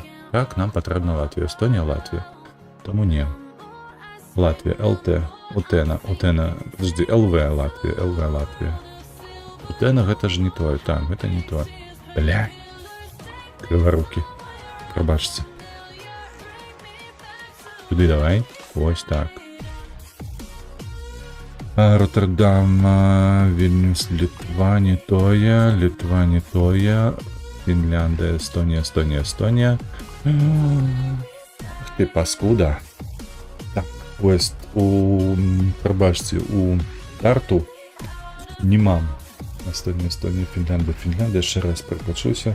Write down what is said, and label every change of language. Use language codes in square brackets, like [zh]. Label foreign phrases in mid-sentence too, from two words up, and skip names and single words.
[be] Так, нам патрэбна Латвія. Эстонія, Латвія. Тому не. Латвія, ЛТ. Утена. Подожди, ЛВ, Латвія. ЛВ, Латвія. Утена, гэта ж не тое. Так, гэта не тое. Бля. Крыворукі. Прабачце. [uk] Туди давай. Ось так. Роттердам, [be] Вільнюс, Літва не тое. Літва не тое. [uk] Фінляндія, Естонія, Естонія. Ти паскуда. Так, ось пробачте, у карту нема. Естонія, Фінляндія, ще раз переключуся.